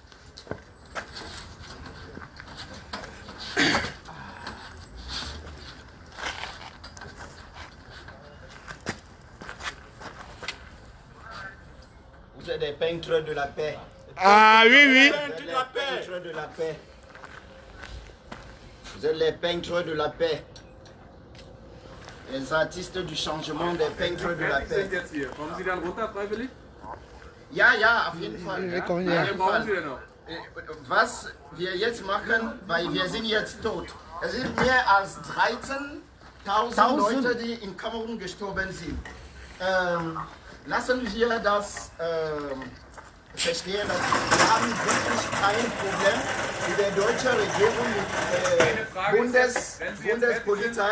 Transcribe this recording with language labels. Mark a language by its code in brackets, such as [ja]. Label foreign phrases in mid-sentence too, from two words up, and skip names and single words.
[fr] Vous êtes des peintres de la paix. Ah oui, oui. Vous êtes les peintres de la paix. Vous êtes les peintres de la paix. Les artistes du changement, des peintres de la paix. [de] Warum Sie dann runter freiwillig? Ja, auf jeden Fall. Wir kommen Auf ja. jeden Brauchen Fall. Sie denn noch? Was wir jetzt machen, weil wir sind jetzt tot. Es sind mehr als 13.000 Leute, die in Kamerun gestorben sind. Lassen wir das verstehen, dass wir haben wirklich kein Problem mit der deutschen Regierung, mit Bundespolizei.